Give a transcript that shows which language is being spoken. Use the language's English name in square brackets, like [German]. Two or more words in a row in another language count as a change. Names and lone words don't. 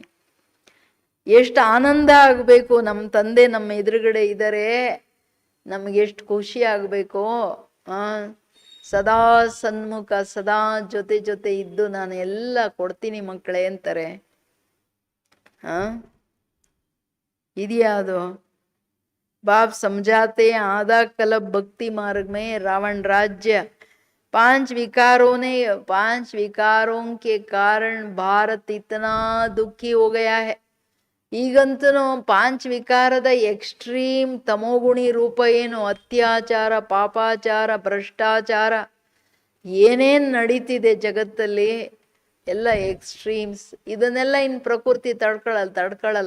[Kannada] ಎಷ್ಟು ಆನಂದ ಆಗಬೇಕು, ನಮ್ಮ ತಂದೆ ನಮ್ಮ ಎದುರುಗಡೆ ಇದ್ದಾರೆ, ನಮ್ಗೆ ಎಷ್ಟು ಖುಷಿ ಆಗಬೇಕು. ಸದಾ ಸನ್ಮುಖ, ಸದಾ ಜೊತೆ ಇದ್ದು ನಾನು ಎಲ್ಲ ಕೊಡ್ತೀನಿ ಮಕ್ಕಳೇ ಅಂತಾರೆ. ಇದೆಯಾ ಅದು? [Hindi] बाप समझाते हैं, आधा कल्प भक्ति मार्ग में रावण राज्य 5 विकारों के कारण भारत इतना दुखी हो गया है. [Kannada] ಈಗಂತೂ 5 ವಿಕಾರದ ಎಕ್ಸ್ಟ್ರೀಮ್ ತಮೋಗುಣಿ ರೂಪ ಏನು? ಅತ್ಯಾಚಾರ, ಪಾಪಾಚಾರ, ಭ್ರಷ್ಟಾಚಾರ, ಏನೇನು ನಡೀತಿದೆ ಜಗತ್ತಲ್ಲಿ ಎಲ್ಲ ಎಕ್ಸ್ಟ್ರೀಮ್ಸ್. ಇದನ್ನೆಲ್ಲ ಇನ್ನು ಪ್ರಕೃತಿ ತಡ್ಕೊಳ್ಳಲ್ಲ.